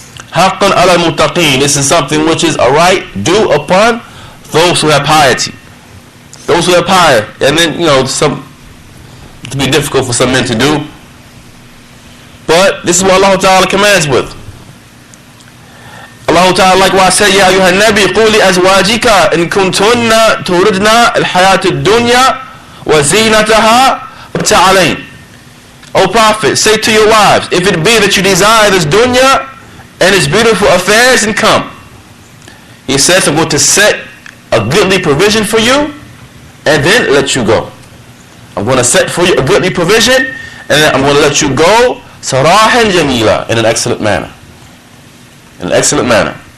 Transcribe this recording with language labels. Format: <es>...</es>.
<ar>حَقًّا عَلَى الْمُتَّقِينَ.</ar> <en>This is something which is a right due upon those who have piety. Those who have piety. And then, it can be difficult for some men to do. But this is what Allah Ta'ala commands with. Allah Ta'ala likewise said,</en> <ar>يَا أَيُّهَا النَّبِي قُولِ أَزْوَاجِكَ إِن كُنْتُنَّ تُرِدْنَ الْحَيَاةَ الدُّنْيَا وَزِينَتَهَا فَتَعَالَيْنَ.</ar> <en>O Prophet, say to your wives, if it be that you desire this dunya and its beautiful affairs, and come. He says, I'm going to set a goodly provision for you and then let you go. I'm going to set for you a goodly provision and then I'm going to let you go</en> <ar>sarahan jamila,</ar> <en>in an excellent manner. In an excellent manner.</en>